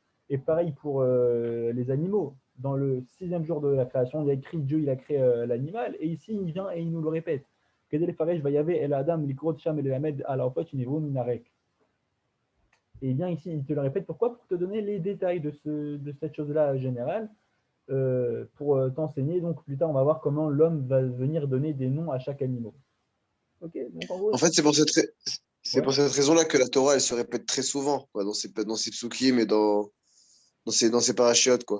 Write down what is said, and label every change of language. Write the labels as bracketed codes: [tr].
[fr] Et pareil pour les animaux. Dans le 6e jour de la création, il y a écrit Dieu, il a créé l'animal, et ici il vient et il nous le répète. [he] כדי לפרש ויבא אל האדם לקרות שם וללמד על העופות שנבראו מן הרק. [fr] Et bien ici, il te le répète, pourquoi? Pour te donner les détails de cette chose-là générale. Pour t'enseigner. Donc plus tard, on va voir comment l'homme va venir donner des noms à chaque animal. Ok, donc en gros. En fait, c'est pour cette raison-là que la Torah, elle se répète très souvent, quoi, dans ses psukim et dans ses parachiotes, quoi.